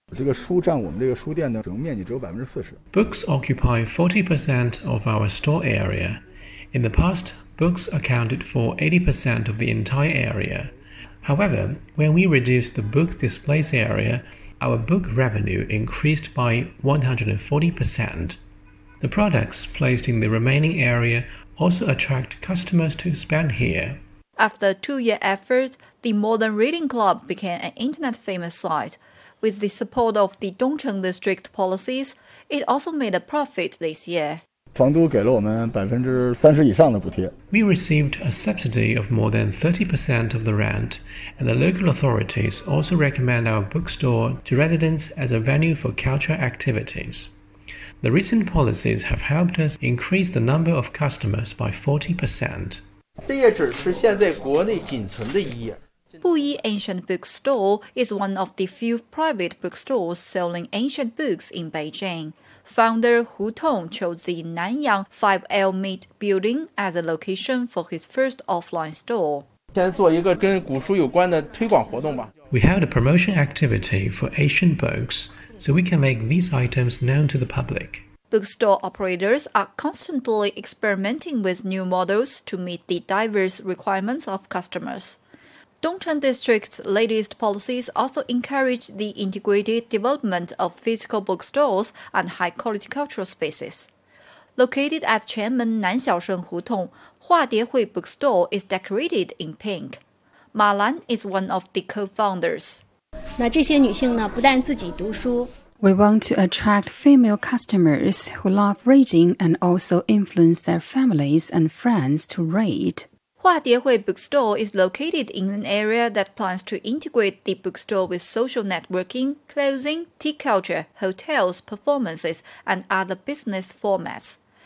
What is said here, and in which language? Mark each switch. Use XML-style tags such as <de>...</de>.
<zh>这个书占我们这个书店的整个面积只有40%。</zh> <en>Books occupy 40% of our store area. In the past, books accounted for 80% of the entire area. However, when we reduced the book display area, our book revenue increased by 140%. The products placed in the remaining area also attract customers to spend here. After a two-year effort, the Modern Reading Club became an internet-famous site. With the support of the Dongcheng District policies, it also made a profit this year.</en> <zh>房租给了我们30%以上的补贴。</zh> <en>We received a subsidy of more than 30% of the rent, and the local authorities also recommend our bookstore to residents as a venue for cultural activities. The recent policies have helped us increase the number of customers by 40%.</en> <zh>这页纸是现在国内仅存的一页。</zh> <en>布衣 Ancient Bookstore is one of the few private bookstores selling ancient books in Beijing. Founder Hu Tong chose the Nanyang 5L Meet Building as a location for his first offline store.</en> <zh>先做一个跟古书有关的推广活动吧。</zh> <en>We held a promotion activity for ancient books so we can make these items known to the public. Bookstore operators are constantly experimenting with new models to meet the diverse requirements of customers. Dongcheng District's latest policies also encourage the integrated development of physical bookstores and high-quality cultural spaces. Located at Qianmen Nanxiaosheng Hutong, Hua Diehui Bookstore is decorated in pink. Ma Lan is one of the co-founders.</en> <zh>那这些女性呢，不但自己读书，</zh> <en>We want to attract female customers who love reading and also influence their families and friends to read. Hua Diehui Bookstore is located in an area that plans to integrate the bookstore with social networking, clothing, tea culture, hotels, performances, and other business formats.</en>